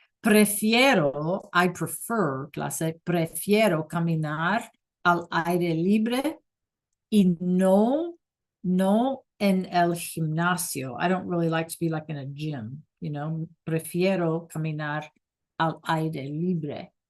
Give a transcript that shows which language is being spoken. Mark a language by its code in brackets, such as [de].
[es] Prefiero, [en] I prefer, [es] clase, prefiero caminar al aire libre y no en el gimnasio. [en] I don't really like to be like in a gym, you know. [es] Prefiero caminar al aire libre.